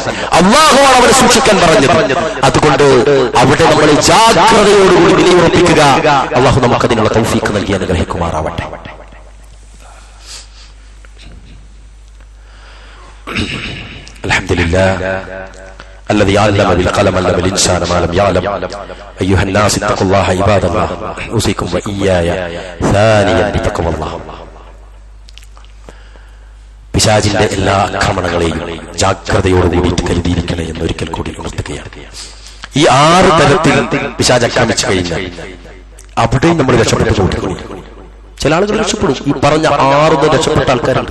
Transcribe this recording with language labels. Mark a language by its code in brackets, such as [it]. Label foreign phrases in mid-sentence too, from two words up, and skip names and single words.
[ml] അല്ലാഹുവാണ് അവരെ സൂക്ഷിക്കാൻ പറഞ്ഞത്. അതുകൊണ്ട് അവിടെ നമ്മൾ ജാഗ്രതയോടുകൂടി നിലയുറപ്പിക്കുക. അല്ലാഹു നമുക്കതിനുള്ള തൗഫീഖ് നൽകി അനുഗ്രഹിക്കുമാറാവട്ടെ. [ar] അൽഹംദുലില്ലാഹ് الذي علم بالقلم علم الإنسان ما لم يعلم أيها الناس اتقوا الله عباد الله أوصيكم وإياي ثانيا بتقوى الله. [ml] പിശാചിന്റെ എല്ലാ ആക്രമണങ്ങളെയും ജാഗ്രതയോടുകൂടി കരുതിയിരിക്കണേ എന്നൊരിക്കൽ കൂടി ഉണർത്തുകയാണ്. ഈ 6 തരത്തിൽ പിശാച് ആക്രമിച്ചു കഴിഞ്ഞാൽ അവിടെയും നമ്മൾ രക്ഷപ്പെട്ടു കൊടുക്കുന്നു. ചില ആളുകൾ രക്ഷപ്പെടും. ഈ പറഞ്ഞ 6 രക്ഷപ്പെട്ട ആൾക്കാരുണ്ട്.